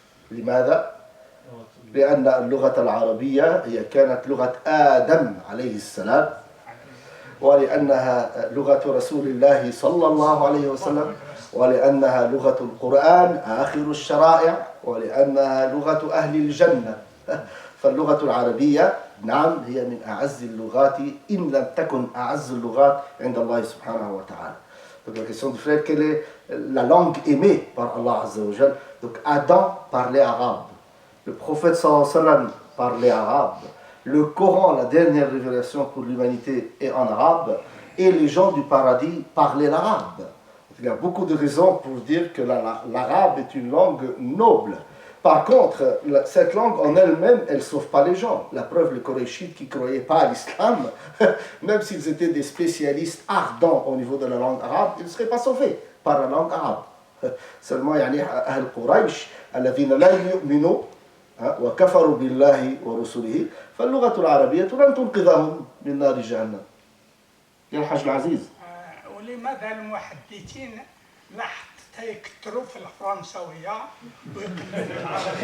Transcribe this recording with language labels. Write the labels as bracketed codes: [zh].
[ar] لماذا؟ لأن اللغة العربية هي كانت لغة آدم عليه السلام، ولأنها لغة رسول الله صلى الله عليه وسلم، ولأنها لغة القرآن آخر الشرائع، ولأنها لغة أهل الجنة. فاللغة العربية نعم هي من أعز اللغات إن لم تكن أعز اللغات عند الله سبحانه وتعالى. [fr] Donc la question du frère, quelle est la langue aimée par Allah Azza wa Jal? Donc Adam parlait arabe, le prophète sallallahu alayhi wa sallam parlait arabe, le Coran, la dernière révélation pour l'humanité, est en arabe, et les gens du paradis parlaient l'arabe. Il y a beaucoup de raisons pour dire que l'arabe est une langue noble. Par contre, cette langue en elle-même, elle ne sauve pas les gens. La preuve, les Korachites qui ne croyaient pas à l'islam, même s'ils étaient des spécialistes ardents au niveau de la langue arabe, ils ne seraient pas sauvés par la langue arabe. [ar] Seulement, يعني أهل قريش الذين لا يؤمنوا وكفروا بالله ورسله فاللغة العربية لن تنقذهم من نار جهنم. يا الحاج العزيز. ولماذا المحدثين لا حتى يكتروا في الفرنسوية ويقلبوا العربية؟